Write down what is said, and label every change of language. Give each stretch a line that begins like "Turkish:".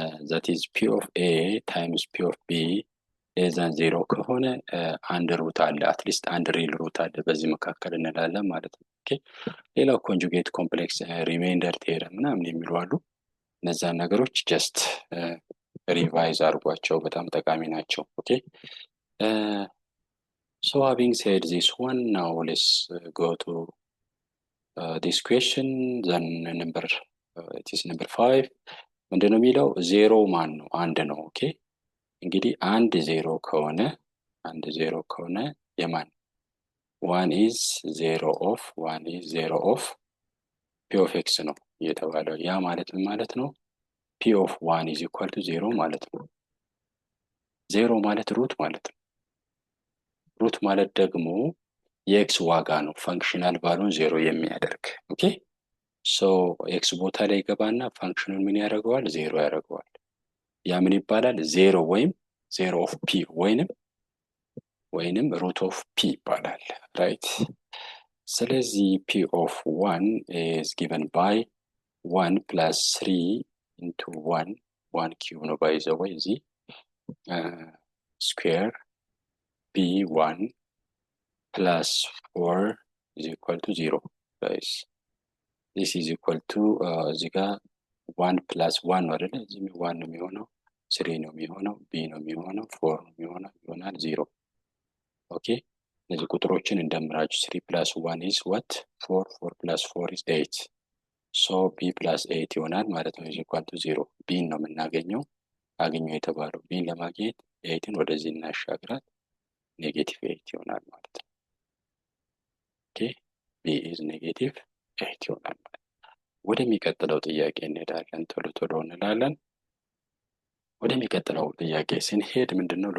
English: that is p of a times p of b less than 0
Amharic: ከሆነ አንድ ሩት አለ፣ አትሊስት አንድ ሪል ሩት አለ በዚህ መካከል እንላለን ማለት ነው። ኦኬ ሌላው ኮንጁጌት ኮምፕሌክስ ሪሜይንደር ቴረም ምናምን የሚሉ አሉ። እነዛን ነገሮች ጀስት ሪቫይዝ አድርጓቸው፣ በጣም ጠቃሚ ናቸው። ኦኬ
English: so having said this one, now let's go to this question. Then number it is number 5.
Amharic: ምንድነው የሚለው? ዜሮ ማን ነው? አንድ ነው። ኦኬ እንግዲህ አንድ ዜሮ ከሆነ የማን
English: one is zero of p of x
Amharic: ነው እየተባለው። ያ ማለት ምን ማለት ነው?
English: p of 1 is equal to 0
Amharic: ማለት ነው። ዜሮ ማለት ሩት ማለት ነው። ሩት ማለት ደግሞ የኤክስ ዋጋ ነው፣ ፈንክሽናል ቫሉን ዜሮ የሚያደርግ። ኦኬ ሶ ኤክስ ቦታ ላይ ገባና ፋንክሽኑን ምን ያደርገዋል? ዜሮ ያደርገዋል። ያ ምን ይባላል? ዜሮ ወይም ዜሮ ኦፍ ፒ ወይንም ሩት ኦፍ ፒ ይባላል። ራይት። ስለዚህ ፒ ኦፍ 1
English: is given by 1 plus 3 into 1 cube
Amharic: ነው
English: by the way
Amharic: እዚህ
English: square b1 plus 4 is equal to 0 guys. this is equal to
Amharic: እዚህ ጋር
English: 1 plus 1
Amharic: ነው አይደል? እዚህ 1 ነው የሚሆነው፣ 3 ነው የሚሆነው፣ b ነው የሚሆነው፣ 4 ነው የሚሆነው፣ ይሆናል 0። ኦኬ እነዚህ ቁጥሮችን እንደምራችሁ
English: 3 plus 1 is what? 4 plus 4 is 8 so b plus 8
Amharic: ይሆናል ማለት ነው
English: is equal to 0።
Amharic: b ነው የምናገኘው፣ አገኘው የተባለው b ለማግኘት 8ን ወደዚህ እናሻግራት ኔጌቲቭ 8 ይሆናል ማለት ነው። ኦኬ
English: b is
Amharic: ኔጌቲቭ 8 ይሆናል ማለት ነው። ወደሚቀጥለው ጥያቄ እንሄዳለን፣ ቶሎ እንላለን። ወደሚቀጥለው ጥያቄ ስንሄድ ምንድነው?